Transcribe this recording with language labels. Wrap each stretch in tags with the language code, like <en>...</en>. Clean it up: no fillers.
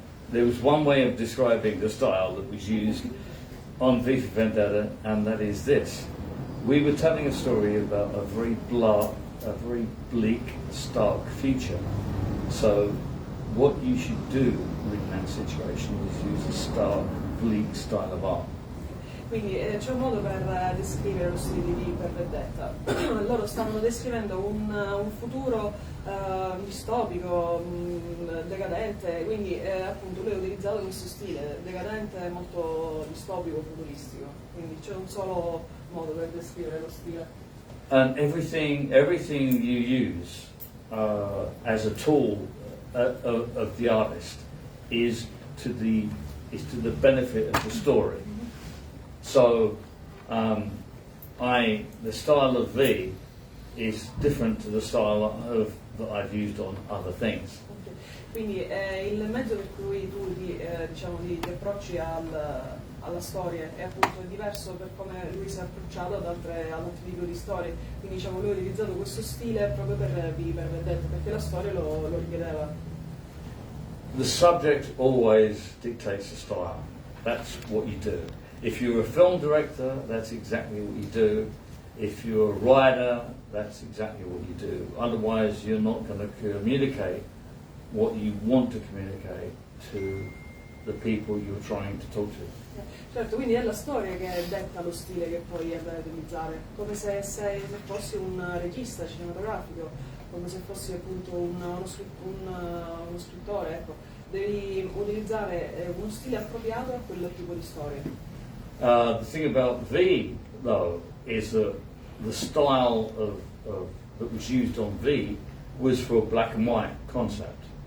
<en>There was one way of describing the style that was used on V for Vendetta, and that is this: we were telling a story about a very bleak, stark future. So, what you should do in that situation is use a stark, bleak style of art.</en> <it>Quindi c'è un modo per descrivere lo stile di V per Vendetta. Loro stavano descrivendo un futuro distopico, decadente, quindi appunto lui ha utilizzato questo stile decadente, molto distopico, futuristico. Quindi c'è un solo modo per descrivere lo stile.</it> <en>And everything you use as a tool of the artist is to the benefit of the story. So, the style of V is different to the style that I've used on other things.</en> <it>Quindi il mezzo per cui tu ti approcci alla storia è appunto diverso per come lui si è approcciato ad altri tipi di storie. Quindi diciamo lui ha utilizzato questo stile proprio per Vendetta, perché la storia lo richiedeva.</it> <en>The subject always dictates the style. That's what you do. If you're a film director, that's exactly what you do. If you're a writer, that's exactly what you do. Otherwise, you're not going to communicate what you want to communicate to the people you're trying to talk to.</en> <it>Certo, quindi è la storia che detta lo stile che poi andrai ad utilizzare, come se fossi un regista cinematografico, come se fossi appunto uno scrittore, ecco. Devi utilizzare uno stile appropriato a quel tipo di storia.</it> <en>The thing about V, though, is that the style that was used on V was for a black and white concept.</en>